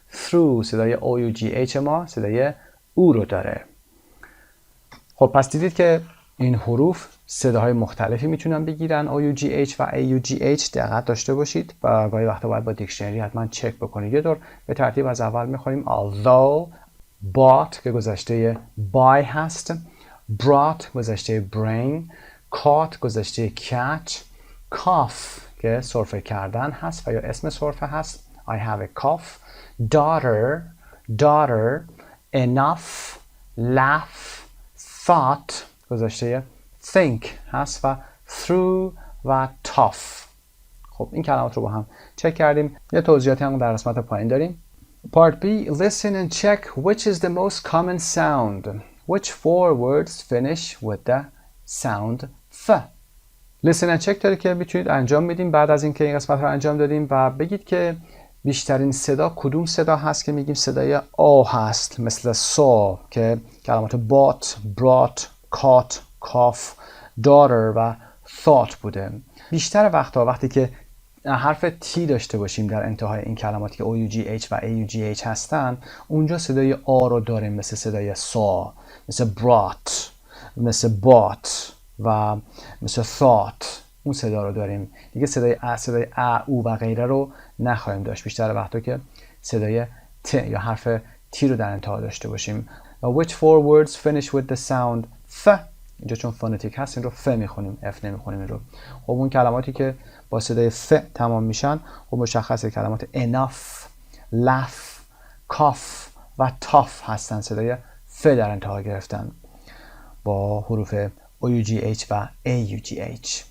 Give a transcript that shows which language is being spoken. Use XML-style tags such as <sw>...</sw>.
<fa>through صدای OUGH ما صدای او رو داره. خب پس دیدید که این حروف صداهای مختلفی میتونن بگیرن OUGH و AUGH. دقت داشته باشید و گاهی وقتا باید با دیکشنری حتما چک بکنید. یه دور به ترتیب از اول میخونیم. although، bought که گذشته buy هست، brought گذشته bring، caught گذشته catch، cough که سرفه کردن هست و یا اسم سرفه هست</fa> <en>I have a cough،</en> <fa>daughter، enough، laugh، thought گذشته think هست و through و tough. خب این کلمات رو با هم چک کردیم. یه توضیحاتی هم در قسمت پایین داریم.</fa> <en>Part B. Listen and check which is the most common sound. Which four words finish with the sound ف. Listen and check</en> <fa>داره که میتونید انجام بدیم بعد از اینکه این قسمت رو انجام دادیم و بگید که بیشترین صدا کدوم صدا هست که میگیم صدای آ هست، مثل saw که کلمات bought، brought، caught، cough، daughter و thought بوده. بیشتر وقتا وقتی که حرف تی داشته باشیم در انتهای این کلماتی که OUGH و AUGH هستن، اونجا صدای آ رو داریم مثل صدای saw، مثل brought، مثل bought و مثل thought. اون صدا رو داریم دیگه. صدای او و غیره رو نخواهیم داشت. بیشتر وقتا که صدای ت یا حرف تی رو در انتها داشته باشیم.</fa> <en>Which four words finish with the sound ف.</en> <fa>اینجا چون فونتیک هست این رو ف میخونیم، اف نمیخونیم این رو. خب اون کلماتی که با صدای ف تمام میشن خب مشخصه کلمات enough، laugh، cough و tough هستن، صدای ف در انتها گرفتن با حروف OUGH و AUGH.</fa>